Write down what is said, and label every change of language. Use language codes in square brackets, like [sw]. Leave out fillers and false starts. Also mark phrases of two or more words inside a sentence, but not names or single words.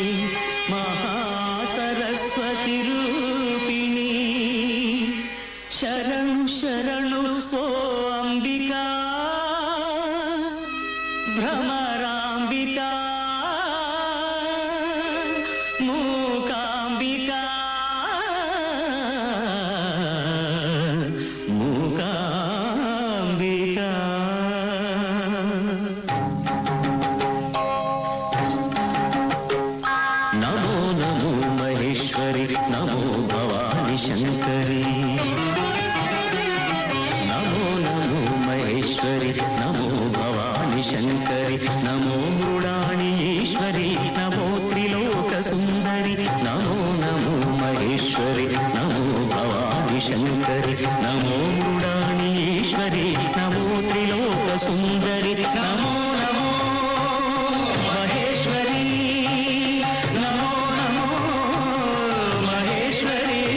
[sa] ಮಹಾಸರಸ್ವತಿ ರೂಪಿಣಿ [kn] ಶರಣು ಶರಣು ಓ ಅಂಬಿಕಾ ಭ್ರಮರಾಂಬಿಕಾ ಮೂಕಾಂಬಿಕಾ ಮೂಕಾಂಬಿಕಾ. [sa] ನಮೋ ನಮೋ ಮಹೇಶ್ವರಿ ನಮೋ ಭವಾನಿ ಶಂಕರಿ नमो भवानी शंकरी नमो मृडाणी ईश्वरी नमो त्रिलोक सुंदरी नमो नमो महेश्वरी नमो भवानी शंकरी नमो मृडाणी ईश्वरी नमो त्रिलोक सुंदरी नमो नमो महेश्वरी नमो नमो महेश्वरी.